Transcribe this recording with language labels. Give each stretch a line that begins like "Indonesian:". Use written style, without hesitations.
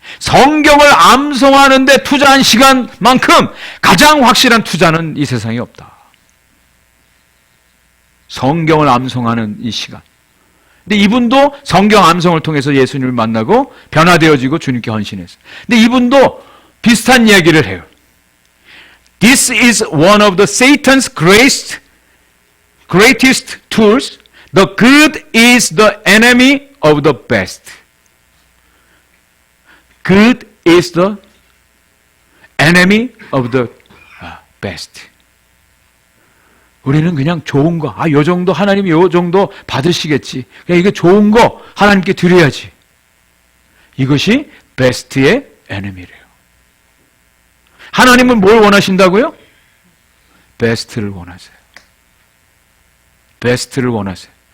Korean: 성경을 암송하는데 투자한 시간만큼 가장 확실한 투자는 이 세상에 없다. 성경을 암송하는 이 시간. 근데 이분도 성경 암송을 통해서 예수님을 만나고 변화되어지고 주님께 헌신했어요. 근데 이분도 비슷한 이야기를 해요.
English: This is one of the Satan's greatest tools. The good is the enemy of the best. Good is the enemy of the best.
Korean: 우리는 그냥 좋은 거, 요 정도 하나님이 요 정도 받으시겠지. 그냥 이게 좋은 거 하나님께 드려야지. 이것이 베스트의 에너미래요. 하나님은 뭘 원하신다고요? 베스트를 원하세요. 베스트를 원하세요.